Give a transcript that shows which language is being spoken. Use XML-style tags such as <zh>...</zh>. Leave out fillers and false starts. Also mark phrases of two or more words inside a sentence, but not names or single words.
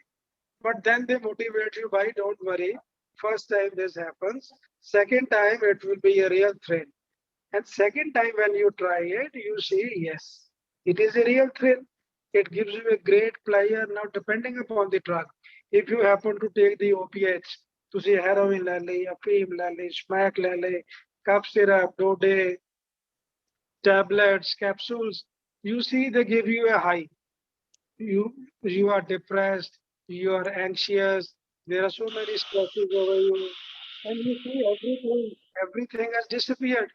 <en>But then they motivate you by don't worry. First time this happens. Second time it will be a real thrill. And second time when you try it, you see, yes, it is a real thrill. It gives you a great pleasure. Now, depending upon the drug, if you happen to take the opiates, to see heroin</en> <hi>le le, afim le le,</hi> <en>smack</en> <hi>le le,</hi> <en>cough syrup, dode, tablets, capsules, you see they give you a high. You are depressed, you are anxious, there are so many stresses over you, and you see everything has disappeared.</en>